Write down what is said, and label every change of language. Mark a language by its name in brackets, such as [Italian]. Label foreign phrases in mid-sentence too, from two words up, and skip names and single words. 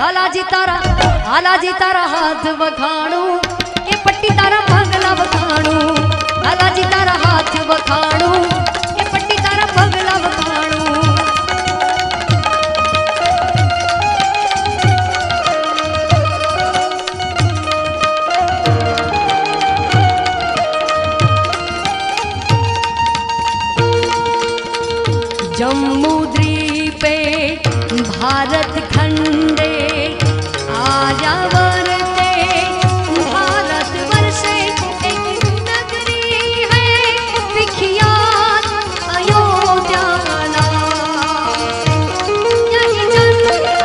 [Gujarati] હાલાજી તારા હાથ વખાણું એ પટ્ટી તારા પગલા વખાણું હાલાજી તારા હાથ વખાણું એ પટ્ટી તારા પગલા વખાણું [Sanskrit] जम्मू द्वीपे भारत खंडे आर्यावर्ते भारत वर्षे [Hindi] एक नगरी है विख्यात अयोध्या नाम यही जन्म